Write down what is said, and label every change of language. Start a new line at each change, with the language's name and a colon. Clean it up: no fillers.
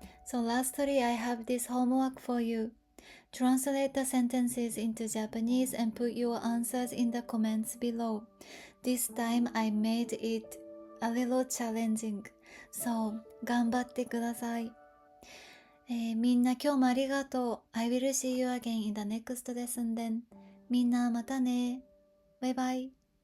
English: So lastly, I have this homework for you. Translate the sentences into Japanese and put your answers in the comments below. This time I made it a little challenging.
Japanese: So, 頑張ってください。みんな今日もありがとう。
English: I will see you again in the next lesson then.
Japanese: みんなまたね。バイバイ。